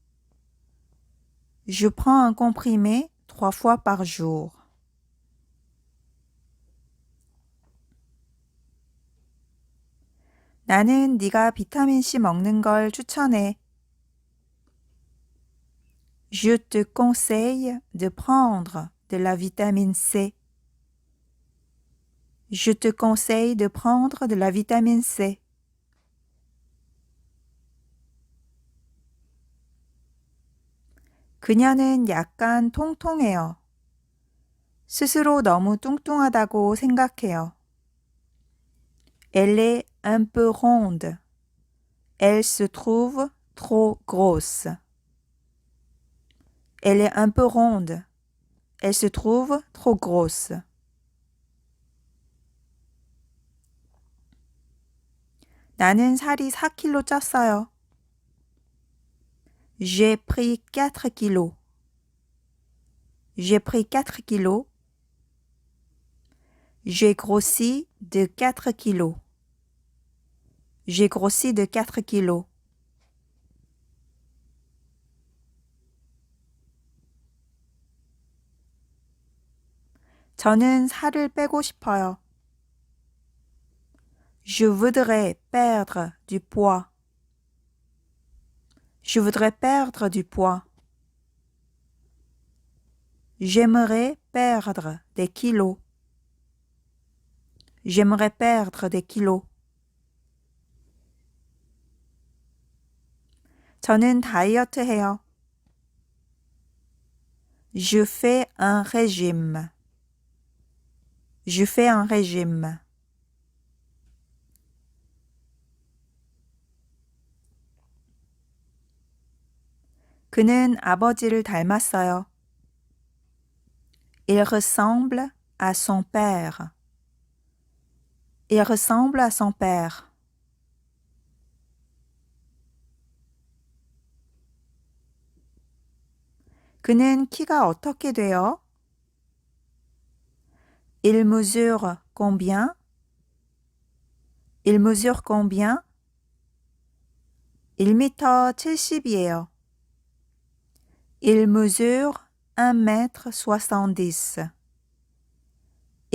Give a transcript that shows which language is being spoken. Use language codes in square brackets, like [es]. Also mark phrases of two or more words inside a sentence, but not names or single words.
[fr] Je prends un comprimé 3 fois par jour. [ko] 나는 네가 비타민C 먹는 걸 추천해. [fr] Je te conseille de prendre de la vitamine C. Je te conseille de prendre de la vitamine C. [ko] 그녀는 약간 통통해요. 스스로 너무 뚱뚱하다고 생각해요. [fr] Elle est un peu ronde. Elle se trouve trop grosse. Elle est un peu ronde. Elle se trouve trop grosse. [ko] 나는 살이 4kg 쪘어요. [fr] J'ai pris 4 kilos. J'ai pris 4 kilos. J'ai grossi de 4 kilos. J'ai grossi de 4 kilos. [ko] 저는 살을 빼고 싶어요. [fr] Je voudrais perdre du poids. Je voudrais perdre du poids. J'aimerais perdre des kilos. J'aimerais perdre des kilos. [ko] 저는 다이어트 해요. [fr] Je fais un régime. Je fais un régime. [ko] 그는 아버지를 닮았어요. [fr] Il ressemble à son père. Il ressemble à son père. [ko] 그는 키가 어떻게 돼요? [fr] Il mesure combien? Il mesure combien? 1m 70이에요. Il mesure 1m70.